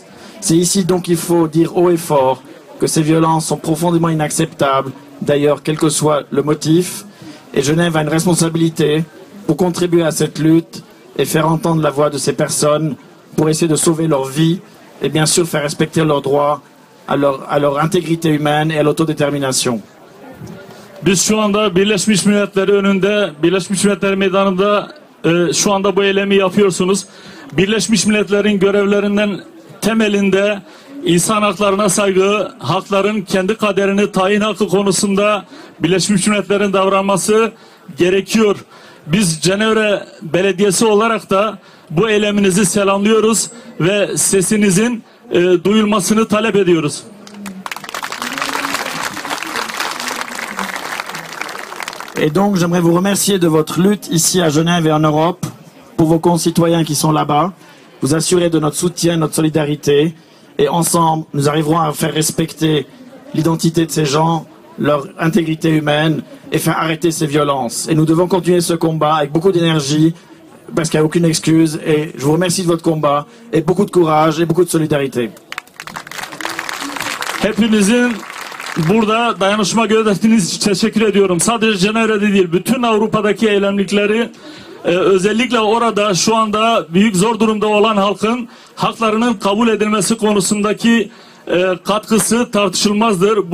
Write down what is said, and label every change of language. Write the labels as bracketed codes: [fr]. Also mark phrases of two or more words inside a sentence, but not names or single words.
[fr] C'est ici donc qu'il faut dire haut et fort que ces violences sont profondément inacceptables, d'ailleurs quel que soit le motif, et Genève a une responsabilité pour contribuer à cette lutte et faire entendre la voix de ces personnes pour essayer de sauver leur vie et bien sûr faire respecter leurs droits à leur intégrité humaine et à l'autodétermination. [tr] Biz şu anda Birleşmiş Milletler önünde, Birleşmiş Milletler Meydanı'nda şu anda bu eylemi yapıyorsunuz. Birleşmiş Milletler'in görevlerinden temelinde insan haklarına saygı, hakların kendi kaderini tayin hakkı konusunda Birleşmiş Milletler'in davranması gerekiyor. Biz Cenevre Belediyesi olarak da bu eyleminizi selamlıyoruz ve sesinizin duyulmasını talep ediyoruz. [fr] Et donc j'aimerais vous remercier de votre lutte ici à Genève et en Europe pour vos concitoyens qui sont là-bas, vous assurer de notre soutien, notre solidarité, et ensemble nous arriverons à faire respecter l'identité de ces gens, leur intégrité humaine et faire arrêter ces violences. Et nous devons continuer ce combat avec beaucoup d'énergie parce qu'il n'y a aucune excuse, et je vous remercie de votre combat et beaucoup de courage et beaucoup de solidarité. [tr] Hepinizin burada dayanışma gösterdiğiniz için teşekkür ediyorum. Sadece Cenevre'de değil, bütün Avrupa'daki eylemlikleri özellikle orada şu anda büyük zor durumda olan halkın haklarının kabul edilmesi konusundaki katkısı tartışılmazdır.